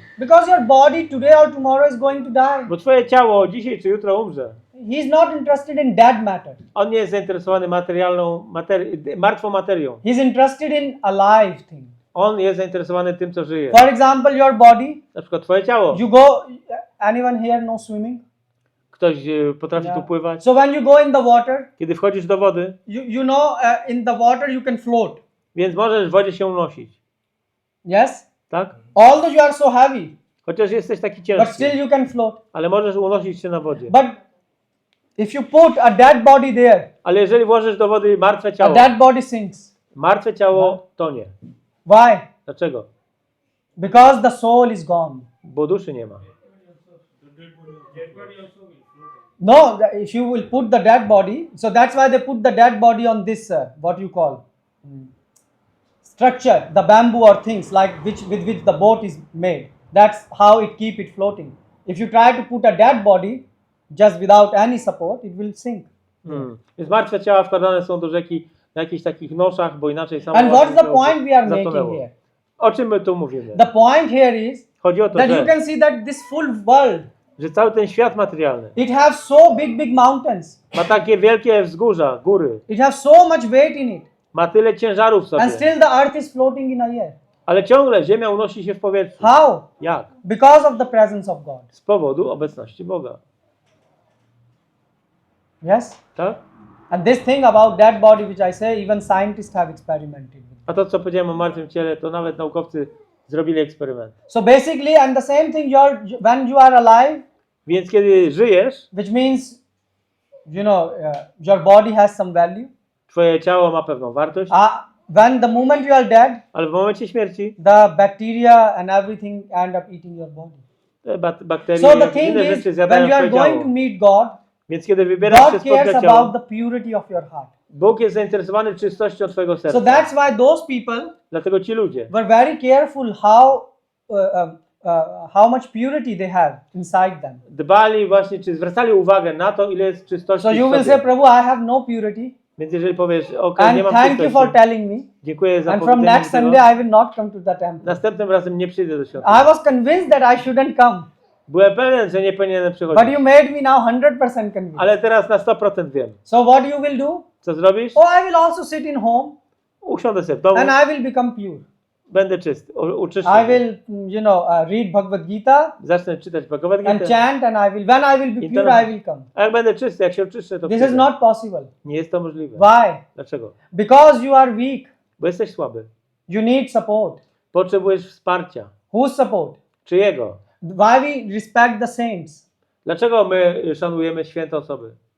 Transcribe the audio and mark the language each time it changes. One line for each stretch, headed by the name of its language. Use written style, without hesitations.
English: Because your body today or tomorrow is going to die.
Polish: Bo twoje ciało dzisiaj czy jutro umrze.
English: He is not interested in dead matter.
Polish: On nie jest zainteresowany martwą materią.
English: He is interested in alive thing.
Polish: On jest zainteresowany tym, co żyje.
English: For example, your body.
Polish: Na przykład twoje ciało.
English: You go. Anyone here know swimming?
Polish: Ktoś potrafi
English: Yeah.
Polish: tu pływać.
English: So when you go in the water,
Polish: Kiedy wchodzisz do wody,
English: you know in the water you can float.
Polish: więc możesz w wodzie się unosić.
English: Yes.
Polish: Tak?
English: Although you are so heavy,
Polish: Chociaż jesteś taki
English: but
Polish: ciężki.
English: still you can float.
Polish: Ale możesz unosić się na wodzie.
English: But if you put a dead body there,
Polish: Ale jeżeli włożysz do wody martwe
English: a
Polish: ciało,
English: dead body sinks.
Polish: martwe ciało tonie.
English: Why?
Polish: Dlaczego?
English: Because the soul is gone.
Polish: Bo duszy nie ma.
English: No, if you will put the dead body, so that's why they put the dead body on this, what you call, structure, the bamboo or things like with which the boat is made. That's how it keep it floating. If you try to put a dead body just without any support, it will sink.
Polish: Więc martwe ciała wkładane są do rzeki na jakichś takich noszach, bo inaczej samo
English: And what's the point we are making
Polish: zatonęło.
English: here?
Polish: O czym my tu mówimy?
English: The point here is
Polish: Chodzi o to,
English: that you
Polish: że,
English: can see that this full world,
Polish: że cały ten świat materialny
English: it has so big mountains.
Polish: ma takie wielkie wzgórza, góry.
English: It has so much weight in it.
Polish: Ma tyle ciężarów w sobie.
English: And still the earth is floating in a air.
Polish: Ale ciągle ziemia unosi się w powietrzu.
English: How?
Polish: Jak?
English: Because of the presence of God.
Polish: Z powodu obecności Boga.
English: Yes?
Polish: Tak?
English: And this thing about dead body, which I say, even scientists have experimented with.
Polish: A to, co powiedziałem o martwym ciele, to nawet naukowcy zrobili eksperyment.
English: So basically, and the same thing, when you are alive,
Polish: Więc kiedy żyjesz,
English: which means, your body has some value.
Polish: twoje ciało ma pewną wartość,
English: When the moment you are dead,
Polish: ale w momencie śmierci
English: the bacteria and everything end up eating your body.
Polish: te bakterie
English: So the
Polish: i
English: thing
Polish: inne
English: is,
Polish: rzeczy
English: when
Polish: zjadają
English: you are
Polish: twoje
English: going
Polish: ciało.
English: to meet God,
Polish: Więc kiedy wybierasz się
English: God
Polish: spotkać
English: cares
Polish: ciało,
English: about the purity of your heart.
Polish: Bóg jest zainteresowany czystością twojego
English: So
Polish: serca.
English: that's why those people
Polish: Dlatego ci ludzie
English: were very careful how much purity they have inside them.
Polish: dbali właśnie, czy zwracali uwagę na to, ile jest czystości
English: So you
Polish: w
English: will
Polish: sobie.
English: say, Prabhu, I have no purity.
Polish: Więc jeżeli powiesz, ok, nie
English: And
Polish: mam
English: thank you for
Polish: czystości,
English: telling me.
Polish: dziękuję za
English: And from
Polish: powiedzenie
English: next
Polish: tego,
English: Sunday, I will not come to the temple.
Polish: następnym razem nie przyjdę do świątyni.
English: I was convinced that I shouldn't come.
Polish: Byłem pewien, że nie powinienem
English: But
Polish: przychodzić.
English: you made me now 100% convinced.
Polish: Ale teraz na 100% wiem.
English: So what you will do?
Polish: Co zrobisz?
English: Oh, I will also sit in home
Polish: Usiądę sobie w domu,
English: and I will become pure.
Polish: będę czysty, uczyszczę
English: I
Polish: się.
English: will, read Bhagavad Gita
Polish: Zacznę czytać Bhagavad
English: and
Polish: Gita.
English: chant, and when I will be pure, I will come.
Polish: A jak będę czysty, jak się oczyszczę, to
English: This
Polish: przyjdę.
English: is not possible.
Polish: Nie jest to możliwe.
English: Why?
Polish: Dlaczego?
English: Because you are weak.
Polish: Bo jesteś słaby.
English: You need support.
Polish: Potrzebujesz wsparcia.
English: Whose support?
Polish: Czyjego?
English: Why we respect the saints?
Polish: Dlaczego my szanujemy święte osoby?